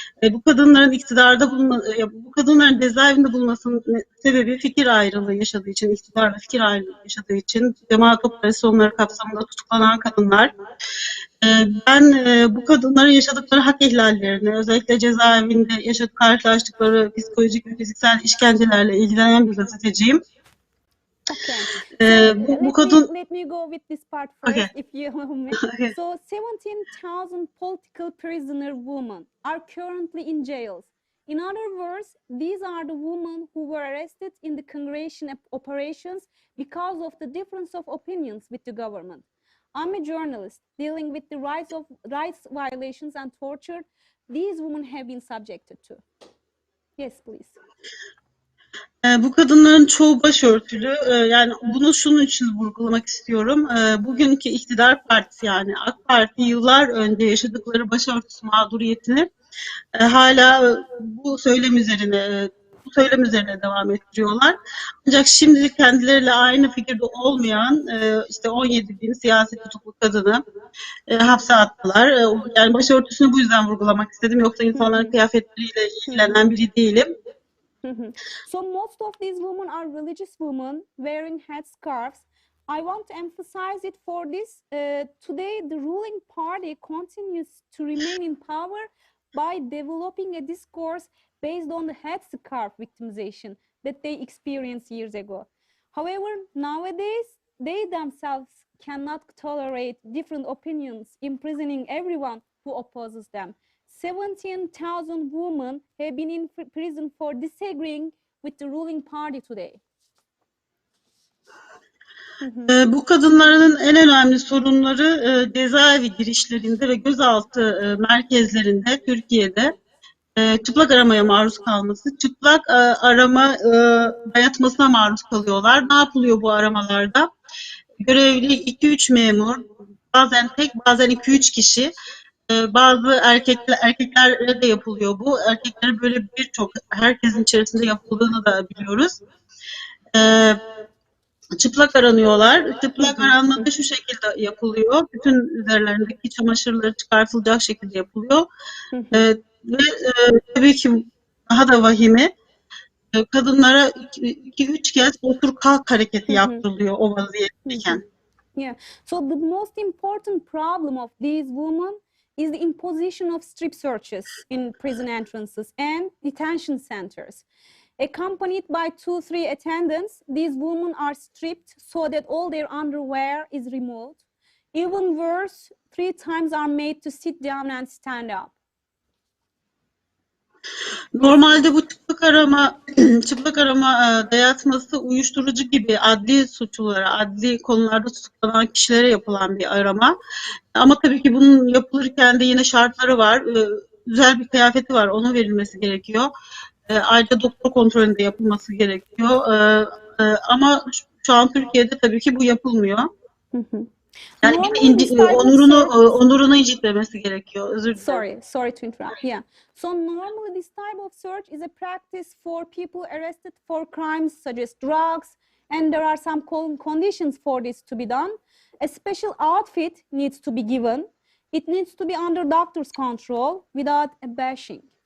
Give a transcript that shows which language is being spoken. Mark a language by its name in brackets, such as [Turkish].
[Turkish] Bu kadınların iktidarda bu kadınların cezaevinde bulunmasının sebebi fikir ayrılığı yaşadığı için, iktidarla fikir ayrılığı yaşadığı için cemaat operasyonları kapsamında tutuklanan kadınlar. Ben bu kadınların yaşadıkları hak ihlallerini, özellikle cezaevinde karşılaştıkları psikolojik ve fiziksel işkencelerle ilgilenen bir gazeteciyim. [English] Okay. [Turkish] Bu kadın... [English] Let me go with this part first, Okay. if you allow me. Okay. So, 17,000 political prisoner women are currently in jails. In other words, these are the women who were arrested in the congregation operations because of the difference of opinions with the government. I'm a journalist dealing with the rights violations and torture these women have been subjected to. Yes, please. [Turkish] Bu kadınların çoğu başörtülü. Yani bunu şunun için vurgulamak istiyorum. Bugünkü iktidar partisi, yani AK Parti, yıllar önce yaşadıkları başörtüsü mağduriyetini hala bu söylem üzerine devam ettiriyorlar. Ancak şimdi kendileriyle aynı fikirde olmayan işte 17 bin siyasi tutuklu kadını hapse attılar. Yani başörtüsünü bu yüzden vurgulamak istedim. Yoksa insanların kıyafetleriyle ilgilenen biri değilim. [English] So most of these women are religious women wearing headscarves. I want to emphasize it for this. Today, the ruling party continues to remain in power by developing a discourse based on the headscarf victimization that they experienced years ago. However, nowadays, they themselves cannot tolerate different opinions, imprisoning everyone who opposes them. 17,000 women have been in prison for disagreeing with the ruling party today. [Turkish] Bu kadınların en önemli sorunları cezaevi girişlerinde ve gözaltı merkezlerinde Türkiye'de çıplak aramaya maruz kalması, çıplak arama dayatmasına maruz kalıyorlar. Ne yapılıyor bu aramalarda? Görevli 2-3 memur, bazen tek, bazen 2-3 kişi, bazı erkeklere de yapılıyor bu. Erkeklere böyle herkesin içerisinde yapıldığını da biliyoruz. Çıplak aranıyorlar. Çıplak aranma da şu şekilde yapılıyor. Bütün üzerlerindeki çamaşırları çıkartılacak şekilde yapılıyor. Ve tabii ki daha da vahimi, kadınlara 2-3 kez otur kalk hareketi yaptırılıyor o vaziyetteyken. [English] Yeah. So the most important problem of these women is the imposition of strip searches in prison entrances and detention centers. Accompanied by 2-3 attendants, these women are stripped so that all their underwear is removed. Even worse, 3 times are made to sit down and stand up. [Turkish] Normalde bu çıplak arama dayatması uyuşturucu gibi adli suçlulara, adli konularda tutuklanan kişilere yapılan bir arama. Ama tabii ki bunun yapılırken de yine şartları var. Özel bir kıyafeti var, ona verilmesi gerekiyor. Ayrıca doktor kontrolünde yapılması gerekiyor. Ama şu an Türkiye'de tabii ki bu yapılmıyor. Yani onurunu incitmemesi gerekiyor. Özür dilerim. [English] Sorry to interrupt. Yeah. So normally this type of search is a practice for people arrested for crimes such as drugs, and there are some conditions for this to be done. A special outfit needs to be given. It needs to be under doctor's control without a bashing.